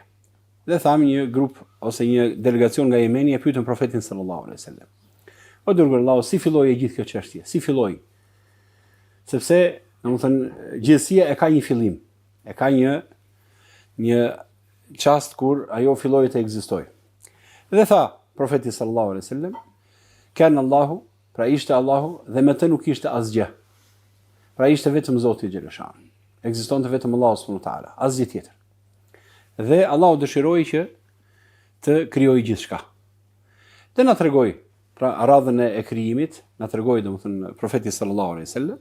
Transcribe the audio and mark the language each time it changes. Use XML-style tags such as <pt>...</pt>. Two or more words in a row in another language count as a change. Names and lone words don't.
<sq>Dhe thamë një grup ose një delegacion nga Jemeni e pyetën profetin</sq> <ar>صلى الله عليه وسلم:</ar> <sq>"O dërguar Allahu, si filloi gjithë kjo çështje? Si filloi?" Sepse, domethënë, gjithësia e ka një fillim, e ka një çast kur ajo filloi të ekzistojë. Dhe tha profeti</sq> <ar>صلى الله عليه وسلم: "كان الله",</ar> <sq>pra ishte Allahu dhe me të nuk ishte asgjë. Pra ishte vetëm Zoti xheleshan. Ekzistonte vetëm Allahu</sq> <ar>سبحانه وتعالى,</ar> <sq>asgjë tjetër. Dhe Allahu dëshiroi që të krijojë gjithçka. Dhe na tregoi, pra radhën e krijimit, na tregoi domethënë profeti</sq> <ar>صلى الله عليه وسلم.</ar>